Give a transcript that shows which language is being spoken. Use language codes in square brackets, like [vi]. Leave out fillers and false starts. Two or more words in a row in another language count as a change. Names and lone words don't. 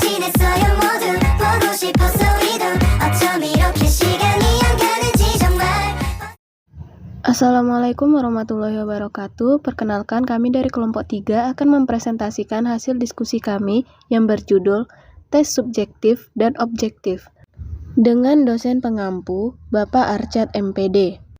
[ko] 있어요 모두 보고 싶었어 우리도 어쩜 이렇게 시간이 안 가는지 정말. [ar] السلام عليكم ورحمة الله وبركاته. [id] Perkenalkan, kami dari kelompok 3 akan mempresentasikan hasil diskusi kami yang berjudul Tes Subjektif dan Objektif dengan dosen pengampu Bapak Arsyad MPD.